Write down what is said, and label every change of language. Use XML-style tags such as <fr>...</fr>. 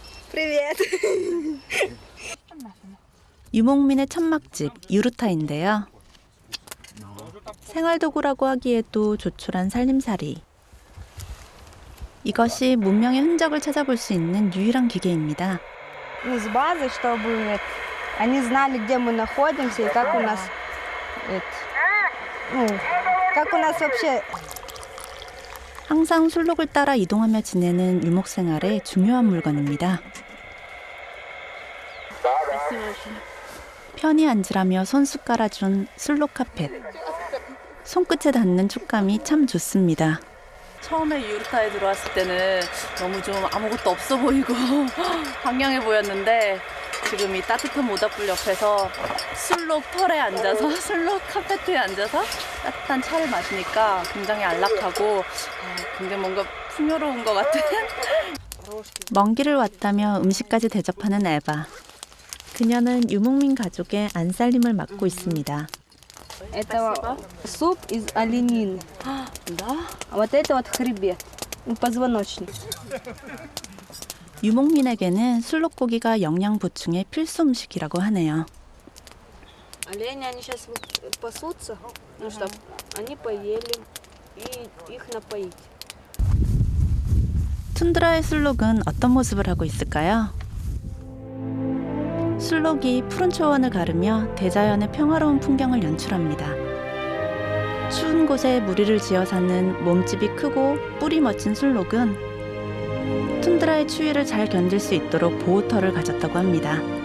<ru>Привет.</ru> <ko>유목민의 천막집 유루타인데요. 생활도구라고 하기에도 조촐한 살림살이. 이것이 문명의 흔적을 찾아볼 수 있는 유일한 기계입니다.</ko> <ru>С базы, чтобы они знали, где мы находимся и как у нас, как у нас вообще.</ru> <ko>항상 술록을 따라 이동하며 지내는 유목 생활의 중요한 물건입니다. 편히 앉으라며 손수 깔아준 술록 카펫. 손끝에 닿는 촉감이 참 좋습니다. 처음에 유르타에 들어왔을 때는 너무 좀 아무것도 없어 보이고 황량해 보였는데 지금 이 따뜻한 모닥불 옆에서 술록 털에 앉아서 술록 카페트에 앉아서 따뜻한 차를 마시니까 굉장히 안락하고 굉장히 뭔가 풍요로운 것 같은. 먼 길을 왔다며 음식까지 대접하는 에바. 그녀는 유목민 가족의 안살림을 맡고 있습니다.</ko> <ru>Это суп из оленины. Да? А вот это вот хребет, позвоночник.</ru> <ko>유목민에게는 술록고기가 영양 보충의 필수 음식이라고 하네요.</ko> <ru>Олени, они сейчас пасутся, ну, чтобы они поели и их напоить.</ru> <ko>툰드라의 술록은 어떤 모습을 하고 있을까요? 술록이 푸른 초원을 가르며 대자연의 평화로운 풍경을 연출합니다. 추운 곳에 무리를 지어 사는 몸집이 크고 뿔이 멋진 술록은 툰드라의 추위를 잘 견딜 수 있도록 보호털을 가졌다고 합니다.</ko>